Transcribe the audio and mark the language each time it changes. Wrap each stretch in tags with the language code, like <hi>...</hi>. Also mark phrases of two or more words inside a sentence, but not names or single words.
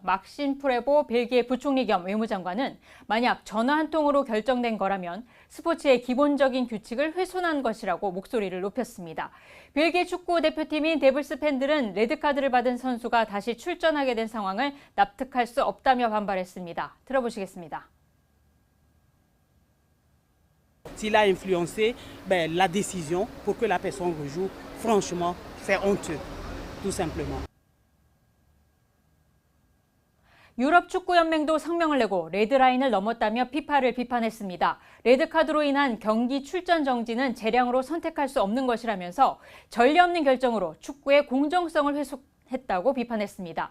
<ko>막신 프레보 벨기에 부총리 겸 외무장관은 만약 전화 한 통으로 결정된 거라면 스포츠의 기본적인 규칙을 훼손한 것이라고 목소리를 높였습니다. 벨기에 축구 대표팀인 데블스 팬들은 레드카드를 받은 선수가 다시 출전하게 된 상황을 납득할 수 없다며 반발했습니다. 들어보시겠습니다.</ko> <fr>S'il a influencé la décision pour que la personne rejoue, franchement, c'est honteux, tout simplement.</fr> <ko>유럽 축구연맹도 성명을 내고 레드라인을 넘었다며 피파를 비판했습니다. 레드카드로 인한 경기 출전 정지는 재량으로 선택할 수 없는 것이라면서 전례 없는 결정으로 축구의 공정성을 훼손했다고 비판했습니다.</ko>